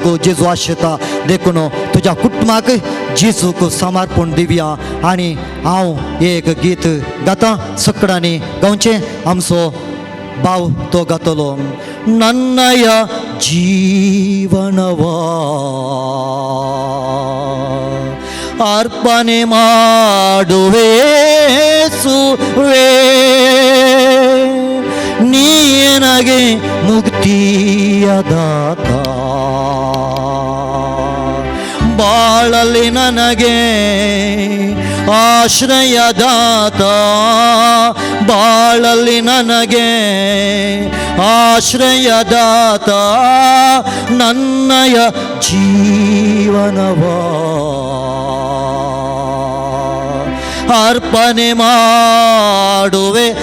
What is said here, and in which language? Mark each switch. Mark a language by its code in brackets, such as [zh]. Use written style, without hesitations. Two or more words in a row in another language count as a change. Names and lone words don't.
[kok] जेजू आशेता देखून तुज्या कुटुंबाक जेजूक समर्पण दिवया आनी हांव एक गीत गाता सकडांनी गावचें आमचो भाव तो गातलो [kn] ನನ್ನಯ ಜೀವನವ ಅರ್ಪಣೆ ಮಾಡುವೆ ಸುವೆ ನೀನಗೆ ಮುಕ್ತಿಯ ದಾತ ಬಾಳಲಿ ನನಗೆ ಆಶ್ರಯದಾತ ಬಾಳಲ್ಲಿ ನನಗೆ ಆಶ್ರಯದಾತ ನನ್ನಯ ಜೀವನವ ಅರ್ಪಣೆ ಮಾಡುವೆ